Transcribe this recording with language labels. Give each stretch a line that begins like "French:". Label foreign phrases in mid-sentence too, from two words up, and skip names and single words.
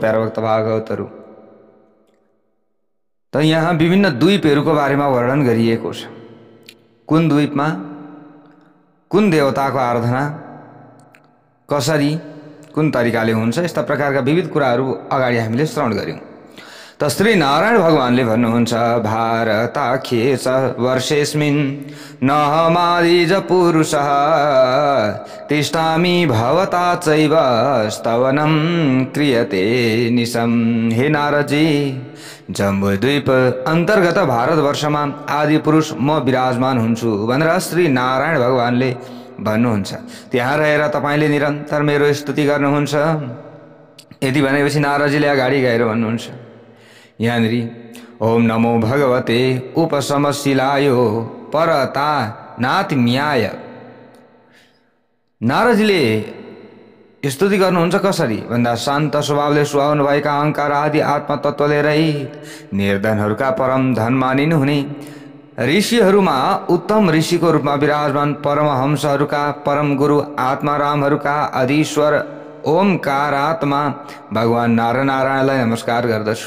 Nepali: प्यारा भक्त भागवतहरू, त यहाँ विभिन्न द्वीपहरूको बारेमा वर्णन गरिएको छ। कुन द्वीपमा कुन देवताको आराधना कसरी कुन तरिकाले हुन्छ, यस्ता प्रकारका विविध कुराहरू अगाडि हामीले श्रवण गर्यौं। त श्री नारायण भगवानले भन्नुहुन्छ,
Sanskrit: भारताख्ये च वर्षेस्मिन् नहमादिज पुरुषः तिष्ठामि भवता चैव स्तवनं क्रियते निशम्।
Nepali: हे नारदजी, जम्बुद्वीप अन्तर्गत भारतवर्षमा आदि पुरुष म विराजमान हुन्छु भनेर श्री नारायण भगवानले भन्नुहुन्छ। त्यहाँ रहेर तपाईले निरन्तर मेरो स्तुति गर्नुहुन्छ। यति भनेपछि नारदजीले अगाडि गएर भन्नुहुन्छ, यहाँनिर
Sanskrit: ओम नमो भगवते उपशमशिलाय परता नात्म्याय।
Nepali: नारदजीले स्तुति गर्नुहुन्छ कसरी भन्दा, शान्त स्वभावले सुहाउनु भएका अहंकार आदि आत्मा तत्त्वले रहित निर्धनहरूका परम धन मानिनुहुने ऋषिहरूमा उत्तम ऋषिको रूपमा विराजमान परमहंसहरूका परम गुरु आत्मारामहरूका अधीश्वर ओमकार आत्मा भगवान नारायणलाई नमस्कार गर्दछु।